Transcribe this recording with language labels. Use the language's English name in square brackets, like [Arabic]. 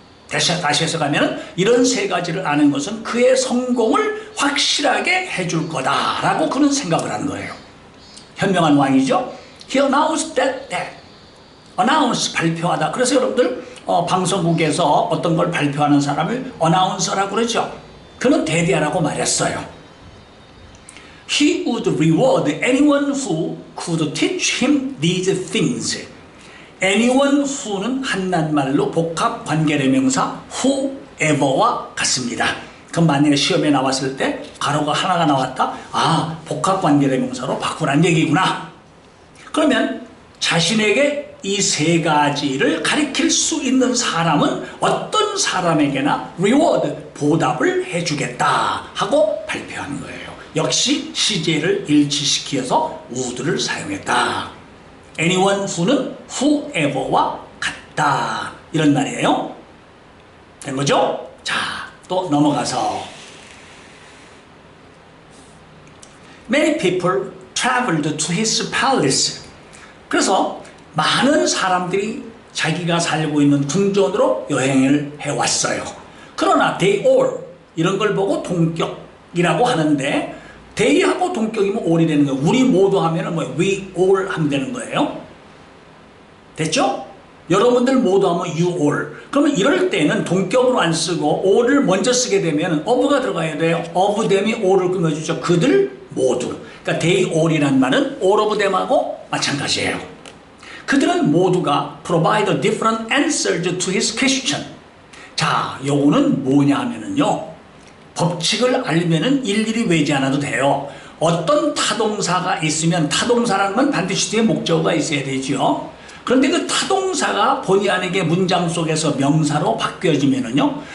[Korean] 다시 해석하면 이런 세 가지를 아는 것은 그의 성공을 확실하게 해줄 거다라고 그는 생각을 한 거예요. 현명한 왕이죠. [English] He announced that. [Korean] announce, 발표하다. 그래서 여러분들 방송국에서 어떤 걸 발표하는 사람을 어나운서라고 그러죠. 그는 대대하라고 말했어요. [English] He would reward anyone who could teach him these things. [Korean] anyone who는 한낱말로 복합 관계대명사 whoever와 같습니다. 그럼 만약에 시험에 나왔을 때 가로가 하나가 나왔다. 아, 복합 관계대명사로 바꾸란 얘기구나. 그러면 자신에게 이 세 가지를 가리킬 수 있는 사람은 어떤 사람에게나 reward, 보답을 해주겠다 하고 발표한 거예요. 역시 시제를 일치시켜서 would를 사용했다. anyone who는 whoever와 같다 이런 말이에요. 된 거죠? 자, 또 넘어가서 [English] Many people traveled to his palace. [Korean] 그래서 많은 사람들이 자기가 살고 있는 궁전으로 여행을 해왔어요. 그러나 they all 이런 걸 보고 동격이라고 하는데 they하고 동격이면 all이 되는 거예요. 우리 모두 하면은 뭐 we all 하면 되는 거예요. 됐죠? 여러분들 모두 하면 you all. 그러면 이럴 때는 동격으로 안 쓰고 all을 먼저 쓰게 되면 of가 들어가야 돼요. of them이 all을 꾸며주죠. 그들 모두. 그러니까 they all이란 말은 all of them하고 마찬가지예요. 그들은 모두가 [English] provide a different answers to his question. [Korean] 자, 요거는 뭐냐 하면은요. 법칙을 알면은 일일이 외지 않아도 돼요. 어떤 타동사가 있으면 타동사라는 건 반드시 뒤에 목적어가 있어야 되죠. 그런데 그 타동사가 본의 아니게 문장 속에서 명사로 바뀌어지면은요.